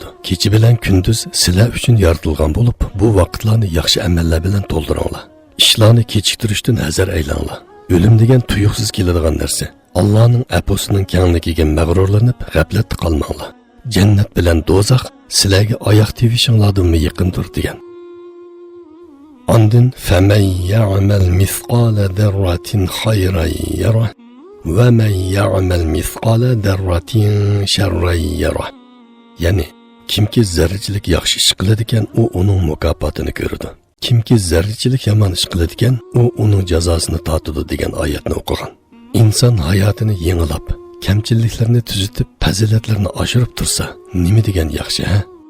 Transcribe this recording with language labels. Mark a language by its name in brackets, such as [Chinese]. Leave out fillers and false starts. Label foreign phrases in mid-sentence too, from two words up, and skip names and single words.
[Uzbek] Kecha bilan kunduz sizlar uchun yaratilgan bo'lib, bu vaqtlarni yaxshi amallar bilan to'ldiringlar. Ishlarni kechiktirishdan hazar aylanglar. Ölüm degan tuyuqsiz keladigan narsa. Allohning aposining kengligiga mag'rurlanib, g'aflatda qolmanglar. Jannat bilan do'zax sizlarga oyoq tevishinglardan yaqindir degan. [Arabic] Ondan فمن يعمل مثقال ذرة خيرا يره ومن يعمل مثقال ذرة شرا يره. [Uzbek] Ya'ni kimki zarrachilik yaxshi ish qiladi ekan, u uning mukofotini ko'radi. Kimki zarrachilik yomon ish qiladi ekan, u uning jazosini tortadi degan oyatni o'qigan. Inson hayotini yengilab, kamchiliklarni tuzitib, fazilatlarni oshirib tursa, nima degan yaxshi, ha?